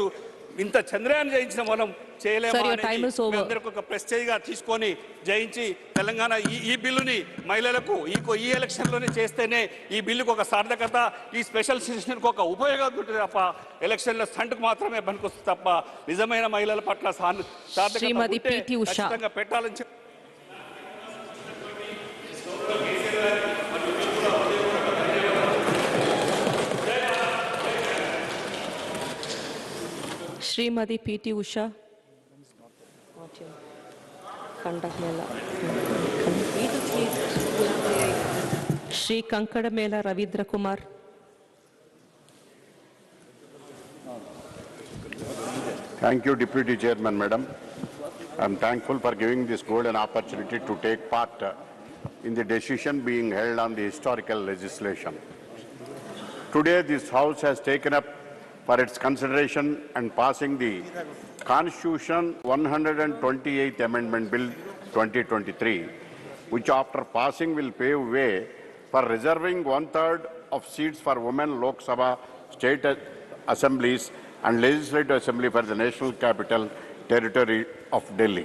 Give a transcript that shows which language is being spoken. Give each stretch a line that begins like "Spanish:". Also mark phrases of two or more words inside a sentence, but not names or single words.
Telugu: ఇంత చంద్రయాన్ జయించిన మనం చేయలేము, అందరికి ఒక ప్రెస్టేజ్గా తీసుకొని జయించి తెలంగాణ ఈ బిల్లుని మహిళలకు ఈ ఎలక్షన్లోనే చేస్తేనే ఈ బిల్లుకు ఒక సార్థకత, ఈ
English: special session
Telugu: ఒక ఉపయోగం ఉంటుంది తప్ప
English: elections stunt
Telugu: మాత్రమే పనికొస్తుంది తప్ప నిజమైన మహిళల పట్ల సార్థకత పెట్టాలని చెప్పి
Hindi: श्रीमती पीटी उषा. श्री कंकड़मेला रवींद्र कुमार.
English: Thank you, Deputy Chairman, Madam. I am thankful for giving this golden opportunity to take part in the decision being held on the historical legislation. Today, this House has taken up for its consideration and passing the Constitution 128th Amendment Bill 2023, which after passing will pave way for reserving 1/3 of seats for women Lok Sabha state assemblies and legislative assembly for the national capital territory of Delhi.